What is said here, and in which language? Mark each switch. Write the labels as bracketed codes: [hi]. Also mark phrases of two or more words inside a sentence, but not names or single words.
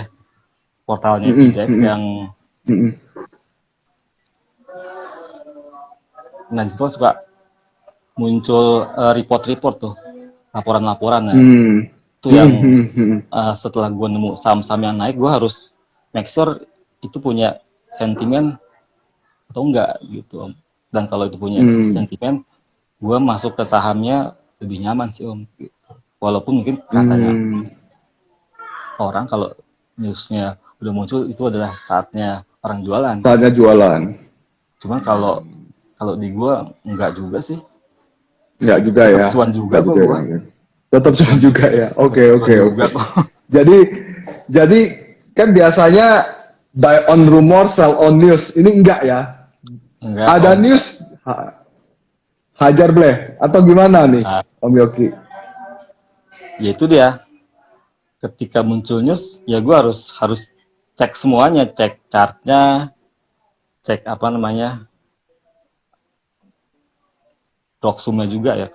[id] Portalnya mm, IDX mm, yang mm, mm. nah disitu suka muncul report-report tuh, laporan-laporan. Nah, Hmm. itu Hmm, yang hmm, hmm. setelah gue nemu saham-saham yang naik, gue harus [en] make sure [id] itu punya sentimen atau enggak gitu Om. Dan kalau itu punya Hmm. sentimen, gue masuk ke sahamnya lebih nyaman sih Om. Gitu. Walaupun mungkin katanya Hmm. orang kalau newsnya udah muncul itu adalah saatnya orang jualan. Saatnya jualan. Cuman kalau kalau di gua enggak juga sih. Enggak juga Tetap ya. cuan juga Enggak kok juga gua. ya. Tetap Tetap jual cuan juga ya. Oke, tetap oke, cuan oke. juga kok. Jadi jadi kan biasanya [en] buy on rumor, sell on news. [id] Ini enggak ya. Enggak Ada Om. news hajar bleh atau gimana nih Nah, Om Yoki? ya itu dia. Ketika muncul news, ya gua harus cek semuanya, cek chartnya, cek apa namanya, proxumnya juga ya.